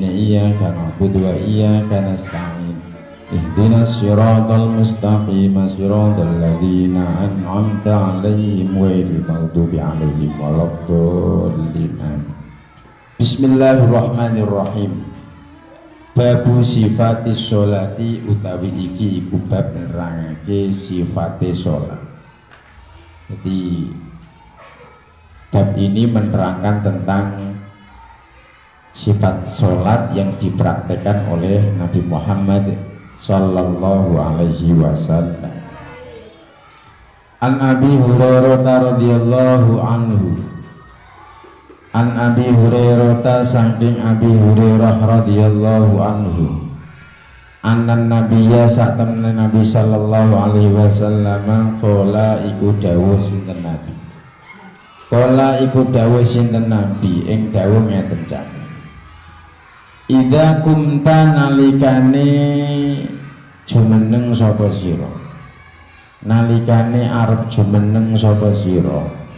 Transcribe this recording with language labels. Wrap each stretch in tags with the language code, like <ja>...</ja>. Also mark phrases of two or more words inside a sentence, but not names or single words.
<ar>إياك نعبد وإياك نستعين اهدنا الصراط المستقيم. صراط الذين أنعمت عليهم غير المغضوب عليهم ولا الضالين. Bismillahirrahmanirrahim. باب صفة الصلاة</ar> <jv>utawi iki iku bab nerangake sifate sholat.</jv> <id>Jadi bab ini menerangkan tentang sifat sholat yang dipraktekkan oleh Nabi Muhammad</id> <ar>صلى الله عليه وسلم. عن أبي هريرة رضي الله عنه. عن أبي هريرة saking أبي هريرة رضي الله عنه. أن النبي satamna Nabi صلى الله عليه وسلم قال</ar> <jv>iku dawuh sinten</jv> <ar>Nabi.</ar> <jv>Qala iku dawuh sinten Nabi ing dawuh ngeten jane.</jv> <ar>إذا قمت</ar> <jv>nalikane jumeneng sapa sira. Nalikane arep jumeneng sapa sira.</jv>